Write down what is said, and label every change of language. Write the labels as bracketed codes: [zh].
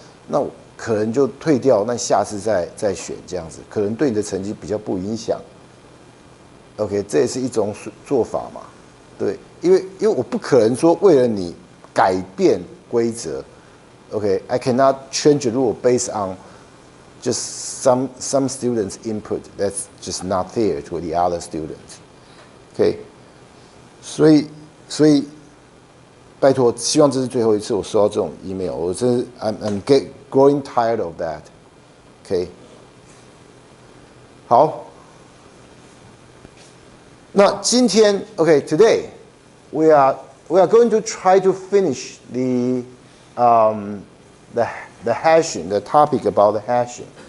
[zh] 那可能就退掉，那下次再选这样子，可能对你的成绩比较不影响。 OK， 这也是一种做法嘛，对，因为我不可能说为了你改变规则， [en] Okay, I cannot change the rule based on just some students' input. That's just not fair to the other students. [zh] OK， 所以拜托，希望这是最后一次我收到这种 email， 我真是 [en] I'm growing tired of that。 OK， [zh] 好，那今天 [en] OK today we are going to try to finish the hashing, the topic about the hashing.